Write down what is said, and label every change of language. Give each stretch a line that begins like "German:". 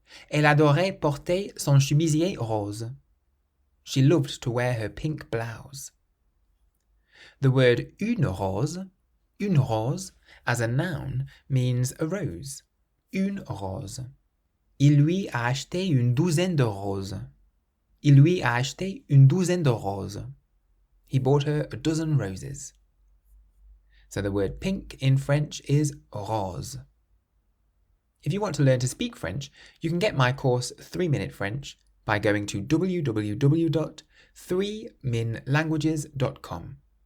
French: Elle adorait porter son chemisier rose.
English: She loved to wear her pink blouse. The word une rose, as a noun, means a rose. Une rose.
French: Il lui a acheté une douzaine de roses. Il lui a acheté une douzaine de roses.
English: He bought her a dozen roses. So the word pink in French is rose. If you want to learn to speak French, you can get my course 3-Minute French by going to www.3minlanguages.com.